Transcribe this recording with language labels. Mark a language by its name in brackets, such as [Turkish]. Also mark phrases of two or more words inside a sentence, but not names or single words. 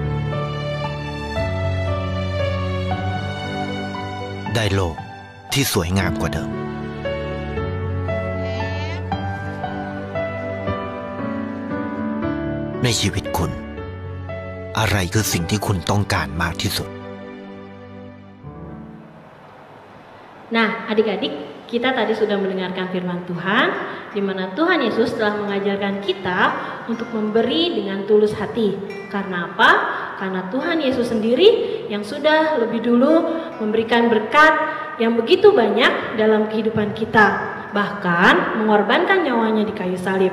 [Thai] ได้โลกที่สวยงามกว่าเดิมในชีวิตคุณอะไรคือสิ่งที่คุณต้องการมากที่สุด [Indonesian] Nah, adik-adik, kita tadi sudah mendengarkan firman Tuhan, di mana Tuhan Yesus telah mengajarkan kita untuk memberi dengan tulus hati. Karena apa? Karena Tuhan Yesus sendiri yang sudah lebih dulu memberikan berkat yang begitu banyak dalam kehidupan kita, bahkan mengorbankan nyawanya di kayu salib.